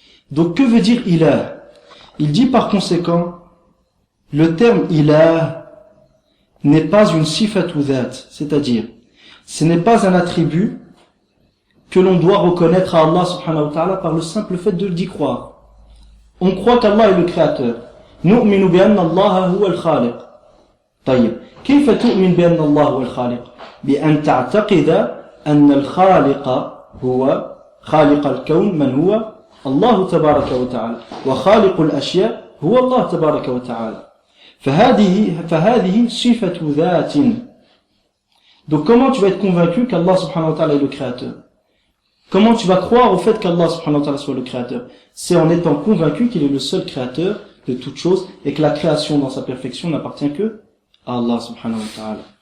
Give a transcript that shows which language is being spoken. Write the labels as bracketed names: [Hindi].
[French] Donc que veut dire ilah? Il dit par conséquent le terme ilah n'est pas une sifatu dhat, c'est-à-dire ce n'est pas un attribut que l'on doit reconnaître à Allah subhanahu wa ta'ala par le simple fait d'y croire. On croit qu'Allah est le créateur. [Arabic] نؤمن بأن الله هو الخالق. طيب كيف تؤمن بأن الله هو الخالق؟ بأن تعتقد أن الخالق هو خالق الكون من هو الله تبارك وتعالى وخالق الأشياء هو الله تبارك وتعالى. فهذه صفة ذات. [French] Donc comment tu vas être convaincu qu'Allah subhanahu wa ta'ala est le créateur? Comment tu vas croire au fait qu'Allah subhanahu wa ta'ala soit le créateur? C'est en étant convaincu qu'il est le seul créateur de toutes choses et que la création dans sa perfection n'appartient que à Allah subhanahu wa ta'ala.